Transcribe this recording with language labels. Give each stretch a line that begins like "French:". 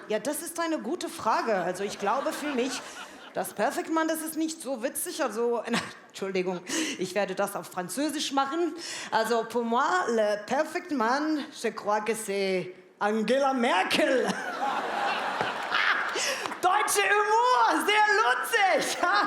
German: Ja, das ist eine gute Frage. Also ich glaube für mich... Das Perfect Man, das ist nicht so witzig, also... Entschuldigung, ich werde das auf Französisch machen.
French: Also, pour moi, le Perfect Man, je crois que c'est Angela Merkel.
German: Deutsche Humour, sehr lustig.